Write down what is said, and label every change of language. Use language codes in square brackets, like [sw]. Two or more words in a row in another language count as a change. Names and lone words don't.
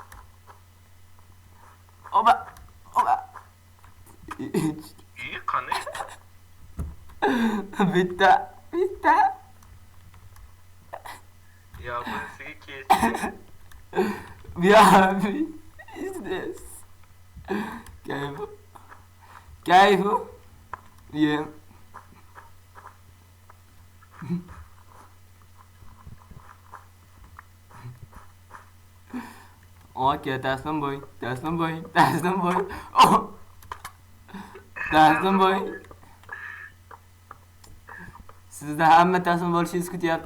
[uz] Oba. Qani? Bitta. Yo, bunisiga kes. Biabi. [en] Is this? Kayfu. Yeah. [uz] Okay, taslim bo'ling. Oh. Taslim bo'ling. Sizda hamma taslim bo'lishingiz kutyapti.